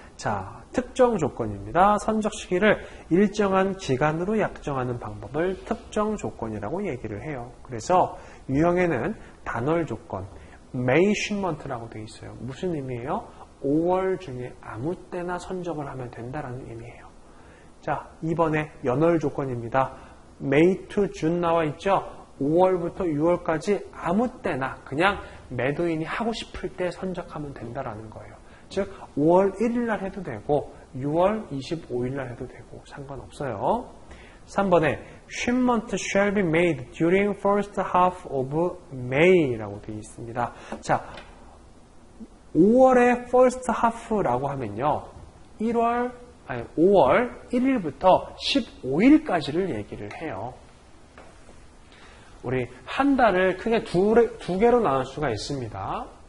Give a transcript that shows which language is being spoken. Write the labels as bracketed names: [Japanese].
[Korean] 자, 특정 조건입니다. 선적 시기를 일정한 기간으로 약정하는 방법을 특정 조건이라고 얘기를 해요. 그래서 유형에는 단월 조건, May shipment라고 되어 있어요. 무슨 의미예요? 5월 중에 아무 때나 선적을 하면 된다라는 의미예요. 자, 2번에 연월 조건입니다. May to June 나와 있죠? 5월부터 6월까지 아무 때나 그냥 매도인이 하고 싶을 때 선적하면 된다라는 거예요. 즉 5월 1일 날 해도 되고 6월 25일 날 해도 되고 상관없어요. [English] 3번에 shipment shall be made during first half of May라고 [Korean] 되어 있습니다. 자, 5월의 first half라고 하면요, 5월 1일부터 15일까지를 얘기를 해요. 우리 한 달을 크게 두 개로 나눌 수가 있습니다.